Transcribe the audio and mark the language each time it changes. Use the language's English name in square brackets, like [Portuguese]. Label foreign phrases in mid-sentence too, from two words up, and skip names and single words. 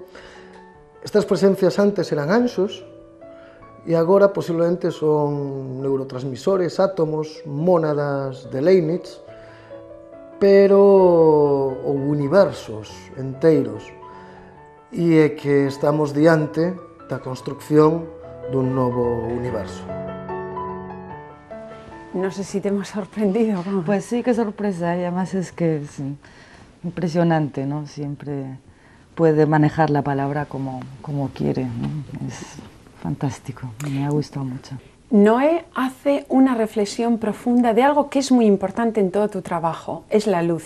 [Galician] Estas presencias antes eran anxos e agora posiblemente son neurotransmisores, átomos, mónadas de Leibniz, pero ou universos enteiros, e é que estamos diante da construcción dun novo universo. [Spanish] No sé si te hemos sorprendido. Pues sí, qué sorpresa, y además es que es impresionante, ¿no? Siempre puede manejar la palabra como quiere, ¿no? Es fantástico, me ha gustado mucho. Noé hace una reflexión profunda de algo que es muy importante en todo tu trabajo, es la luz.